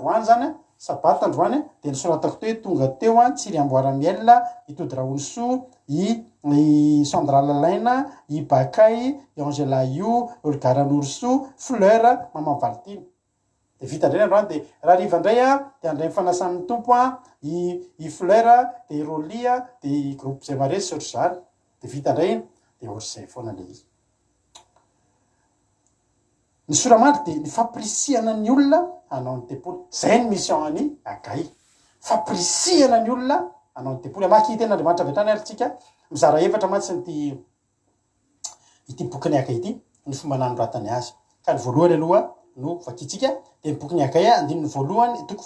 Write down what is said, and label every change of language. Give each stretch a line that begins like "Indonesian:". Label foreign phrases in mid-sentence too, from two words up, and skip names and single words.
Malagasy: androany zany sabata androany de nisoratako teo hoe tonga teo tsiry amboaramiel itody raonisoa i Sandra Lalaina i Bakay i Angela Io Olga Ranorso Fleur Maman Valtine de vita indray androany de raha riva indray a de andray mifanasan'ny tompo a i fleur de i rolia de i groupe zay mare sy ohatry zany de vita indray iny de ohatr'izay foana le izy ny soramandry de ny fampirisiana ny olona hanao ny tempoly zay ny mission any agay fampirisiana ny olona hanao ny tempoly amaky ten'andriamanitra avy hatrany ary tsika mizara efatra mantsy ny ity boky ny akay ity ny fomba nanoratany azy ka ny voalohany aloha no vakitsika de ny boky ny akay andininy voalohany toko